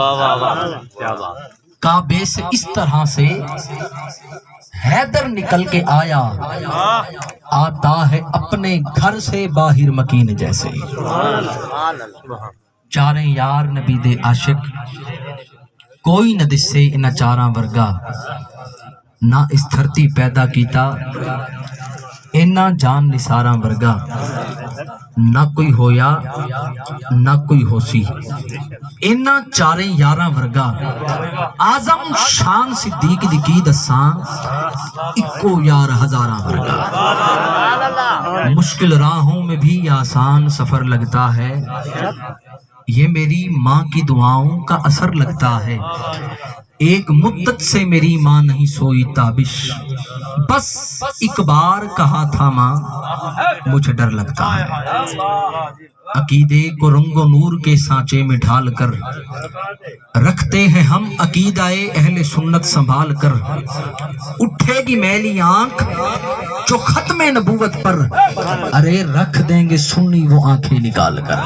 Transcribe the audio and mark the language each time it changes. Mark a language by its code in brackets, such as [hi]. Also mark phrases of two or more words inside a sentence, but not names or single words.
[ur] کعبے سے اس طرح سے حیدر نکل کے آیا، آتا ہے اپنے گھر سے باہر مکین جیسے، [pa] چاریں یار نبی دے عاشق، کوئی نہ دس سے انہ چاراں ورگا، نہ اس دھرتی پیدا کیتا اینا جان نثاراں ورگا، نہ کوئی ہویا نہ کوئی ہو سی، اینا چاریں یاراں ورگا، آزم شان صدیق دی کی دساں، اکو یار ہزاراں ورگا، [ur] مشکل راہوں میں بھی آسان سفر لگتا ہے، یہ میری ماں کی دعاؤں کا اثر لگتا ہے، ایک مدت سے میری ماں نہیں سوئی تابش، بس ایک بار کہا تھا ماں مجھے ڈر لگتا ہے، عقیدے کو رنگ و نور کے سانچے میں ڈھال کر رکھتے ہیں ہم عقیدہ اہل سنت سنبھال کر، اٹھے گی میلی آنکھ جو ختم نبوت پر، ارے رکھ دیں گے سنی وہ آنکھیں نکال کر۔